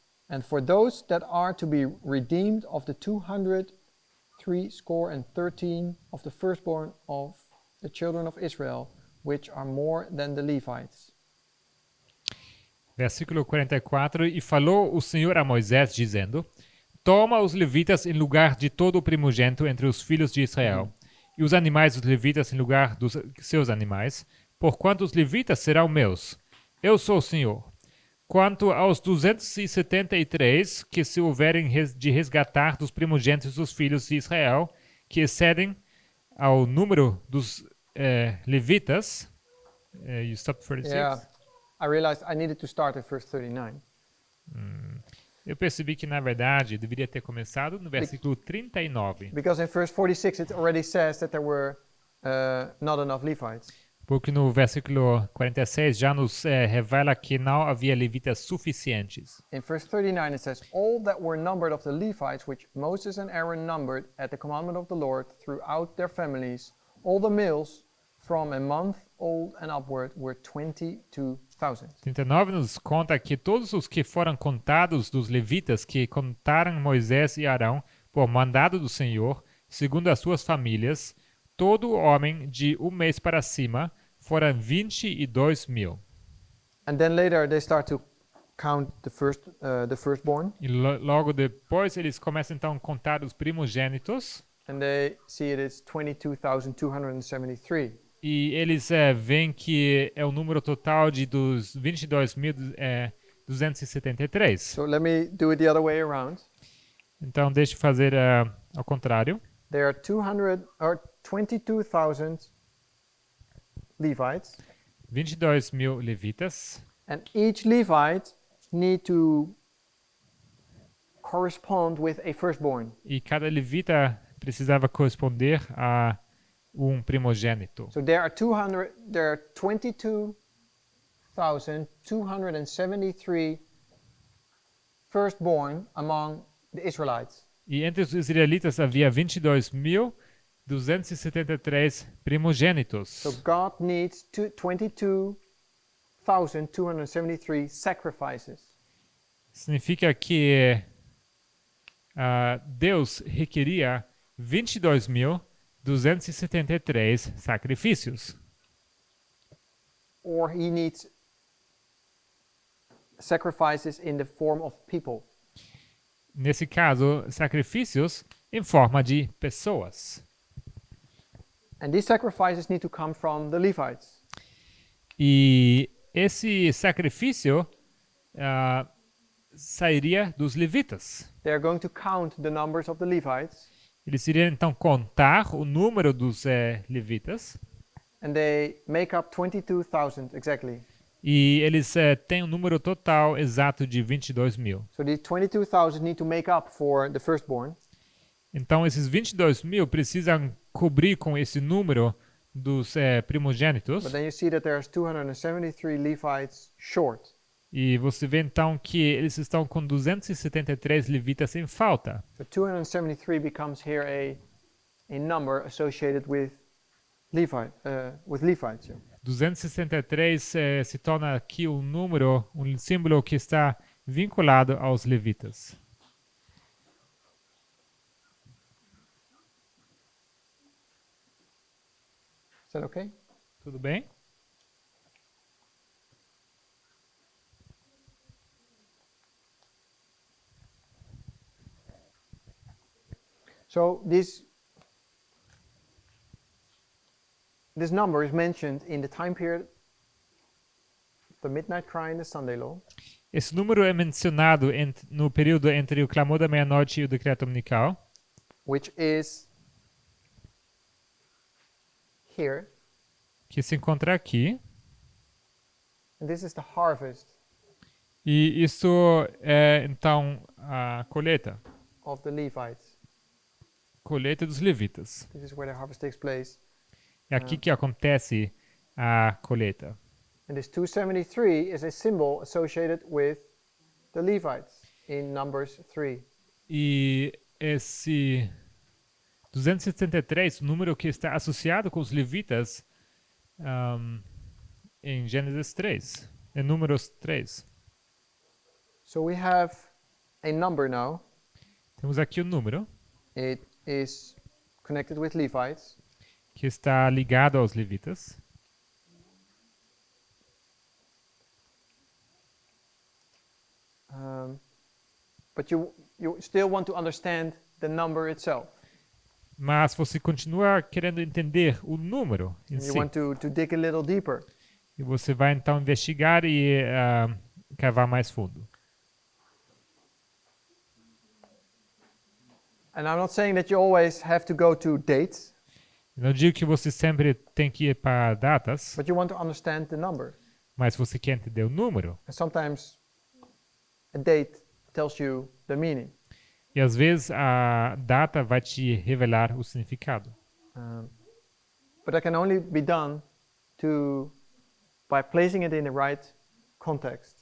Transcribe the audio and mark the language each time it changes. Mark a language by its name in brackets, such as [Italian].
[English] And for those that are to be redeemed of the 213 of the firstborn of the children of Israel, which are more than the Levites. [Portuguese] Versículo 44. E falou o Senhor a Moisés, dizendo: Toma os levitas em lugar de todo o primogênito entre os filhos de Israel, e os animais dos levitas em lugar dos seus animais, porquanto os levitas serão meus. Eu sou o Senhor. Quanto aos 273 que se houverem de resgatar dos primogênitos dos filhos de Israel, que excedem ao número dos levitas. [English] You stopped 46? Yeah. I realized I needed to start at verse 39. [Portuguese] Eu percebi que, na verdade, deveria ter começado no versículo 39. [English] Because in verse 46 it already says that there were not enough Levites. [Portuguese] Porque no versículo 46 já nos revela que não havia levitas suficientes. [English] In verse 39 it says, all that were numbered of the Levites, which Moses and Aaron numbered at the commandment of the Lord throughout their families, all the males from a month old and upward were 22,000. [Portuguese] 39 nos conta que todos os que foram contados dos levitas que contaram Moisés e Arão por mandado do Senhor, segundo as suas famílias, todo homem de um mês para cima, foram 22,000. [English] And then later they start to count the firstborn, [Portuguese] E logo depois eles começam então a contar os primogênitos. [English] and they see it is 22,273. [Portuguese] E eles veem que é o número total dos 22.273. [English] So let me do it the other way around. [Portuguese] Então, deixa eu fazer ao contrário. [English] There are 22,000 Levites, [Portuguese] 22,000 levitas. [English] and each Levite need to correspond with a firstborn. [Portuguese] E cada levita precisava corresponder a primogênito. [English] So there are 22,273 firstborn among the Israelites. [Portuguese] E entre os israelitas havia 22.273 primogênitos. [English] So God needs 22,273 sacrifices. [Portuguese] Significa que Deus requeria 22.273 sacrifícios. [English] Or he needs sacrifices in the form of people. [Portuguese] Nesse caso, sacrifícios em forma de pessoas. [English] And these sacrifices need to come from the Levites. [Portuguese] E esse sacrifício sairia dos levitas. [English] They are going to count the numbers of the Levites, [Portuguese] Eles iriam então contar o número dos levitas. [English] and they make up 22,000 exactly. [Portuguese] E eles têm um número total exato de 22.000. [English] So these 22,000 need to make up for the firstborn. [Portuguese] Então, esses 22.000 precisam cobrir com esse número dos primogênitos. [English] But then you see that there's 273 Levites short. [Portuguese] E você vê então que eles estão com 273 levitas em falta. [English] So 273 becomes here a number associated with Levites. Yeah. [Portuguese] 263 se torna aqui um número, um símbolo que está vinculado aos levitas. [English] Is that okay? [Portuguese] Tudo bem? [English] So this number is mentioned in the time period of the midnight cry and the Sunday law. [Portuguese] Esse número é mencionado no período entre o clamor da meia-noite e o decreto dominical, [English] Which is here, [Portuguese] que se encontra aqui. [English] and this is the harvest [Portuguese] E isso é, então, a colheita. [English] of the Levites. [Portuguese] Colheita dos levitas. [English] This is where the harvest takes place. [Portuguese] É aqui que acontece a colheita. [English] And this 273 is a symbol associated with the Levites in Numbers 3. [Portuguese] E esse 273, o número que está associado com os levitas em Gênesis 3, em Números 3. [English] So we have a number now. [Portuguese] Temos aqui o número [English] It is connected with Levites. [Portuguese] que está ligado aos levitas. [English] but you still want to understand the number itself. [Portuguese] Mas você continua querendo entender o número em [English] And you [Portuguese] si. [English] want to dig a little deeper. [Portuguese] E você vai então investigar e cavar mais fundo. [English] And I'm not saying that you always have to go to dates, [Portuguese] Não digo que você sempre tem que ir para datas, [English] but you want to understand the number. [Portuguese] mas você quer entender o número. [English] And sometimes a date tells you the meaning. [Portuguese] E às vezes a data vai te revelar o significado. [English] But that can only be done by placing it in the right context.